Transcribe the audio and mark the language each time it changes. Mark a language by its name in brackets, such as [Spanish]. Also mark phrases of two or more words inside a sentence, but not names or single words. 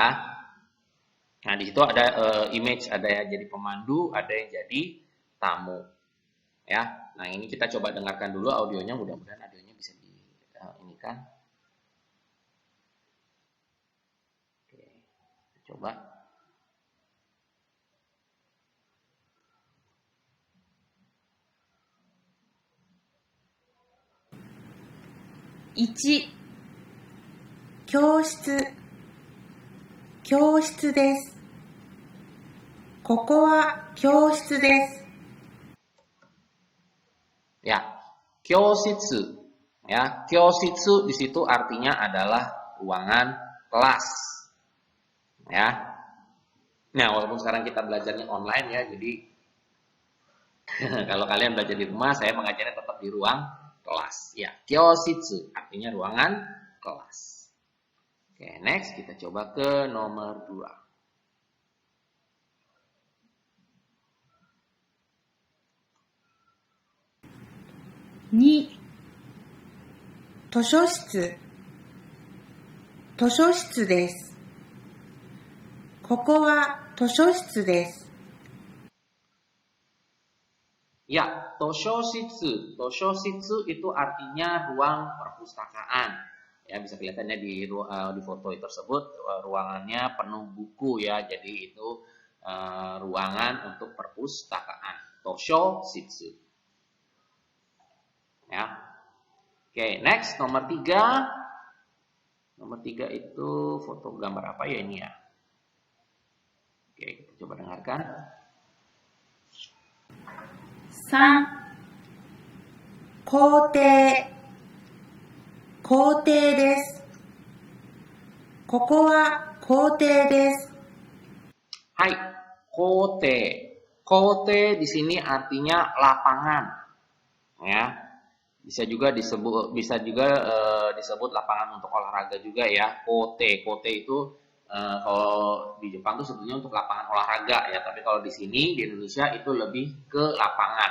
[Indonesian] Nah, di situ ada image, ada yang jadi pemandu, ada yang jadi tamu, ya. Nah, ini kita coba dengarkan dulu audionya, mudah-mudahan audionya bisa di ini kan. Oke, coba. [Japanese] Ichi 教室教室です。ここは教室です。 [Indonesian] Ya, kyositsu. Ya, kyositsu di situ artinya adalah ruangan kelas. Ya. Nah, walaupun sekarang kita belajarnya online ya, jadi kalau kalian belajar di rumah, saya mengajarnya tetap di ruang kelas. Ya, kyositsu artinya ruangan kelas. Oke, next kita coba ke nomor 2. [Japanese] Ni, 図書室。図書室です。ここは図書室です。 [Indonesian] Ya, toshositsu. Toshositsu itu artinya ruang perpustakaan. Ya, bisa kelihatannya di foto tersebut ruangannya penuh buku ya. Jadi itu ruangan untuk perpustakaan. Toshositsu. Ya. Oke, next nomor 3. Nomor 3 itu foto gambar apa ya ini ya? Oke, kita coba dengarkan. [Japanese] 3、校庭。校庭です。ここは校庭です。 [Indonesian] Hai, kote. Kote di sini artinya lapangan. Ya. Bisa juga disebut lapangan untuk olahraga juga ya. Kote. Kote itu kalau di Jepang tuh sebetulnya untuk lapangan olahraga ya, tapi kalau di sini di Indonesia itu lebih ke lapangan.